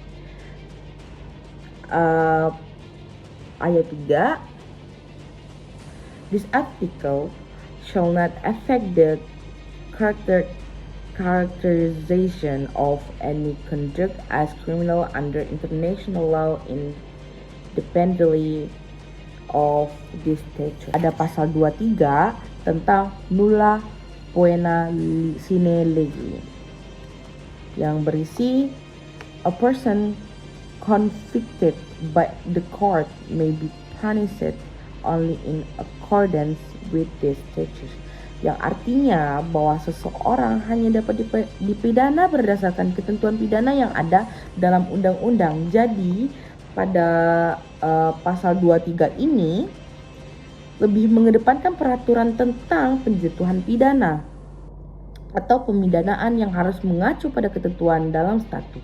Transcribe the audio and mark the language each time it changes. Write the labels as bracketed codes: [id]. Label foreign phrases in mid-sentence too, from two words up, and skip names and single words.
[id] Ayat 3, [en] this article shall not affect the characterization of any conduct as criminal under international law independently of this statute. [id] Ada pasal 23 tentang [la] nulla poena sine lege [id] yang berisi [en] a person convicted by the court may be punished only in accordance with this statute, [id] yang artinya bahwa seseorang hanya dapat dipidana berdasarkan ketentuan pidana yang ada dalam undang-undang. Jadi pada pasal 23 ini lebih mengedepankan peraturan tentang penjatuhan pidana atau pemidanaan yang harus mengacu pada ketentuan dalam statut.